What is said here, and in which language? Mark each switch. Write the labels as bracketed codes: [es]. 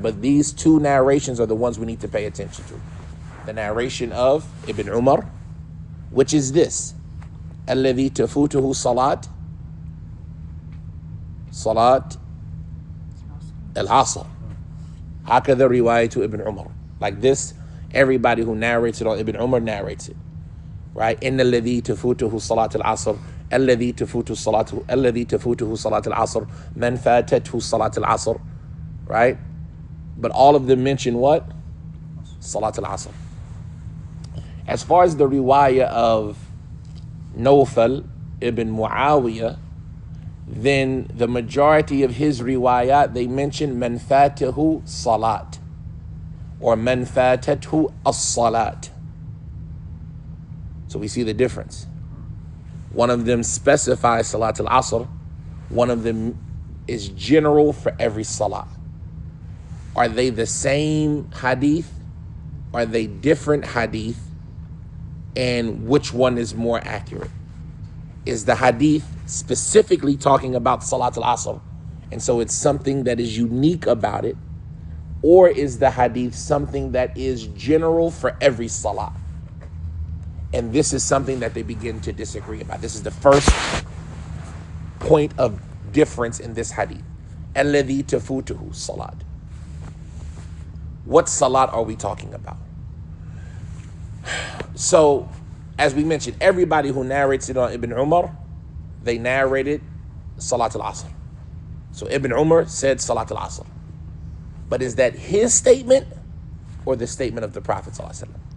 [en] But these two narrations are the ones we need to pay attention to. The narration of Ibn Umar, which is this: [ar] الذي تفوته صلاة العصر. هكذا رواية [en] Ibn Umar. Like this, everybody who narrates it on Ibn Umar narrates it. Right? [ar] إن الذي تفوته صلاة العصر الذي تفوته صلاة العصر من فاتته صلاة العصر. [en] Right? But all of them mention what? Salat al-Asr. As far as the riwayah of Nawfal ibn Muawiyah, then the majority of his riwayat, they mention [ar] man fatahu salat [en] or [ar] man fatathu as-salat. [en] So we see the difference. One of them specifies Salat al-Asr. One of them is general for every salat. Are they the same hadith? Are they different hadith? And which one is more accurate? Is the hadith specifically talking about Salat al-Asr, and so it's something that is unique about it? Or is the hadith something that is general for every salat? And this is something that they begin to disagree about. This is the first point of difference in this hadith. [ar] الَّذِي تَفُوتُهُ salat. [en] What salat are we talking about? So, as we mentioned, everybody who narrates it on Ibn Umar, they narrated Salat al-Asr. So Ibn Umar said Salat al-Asr. But is that his statement or the statement of the Prophet ﷺ?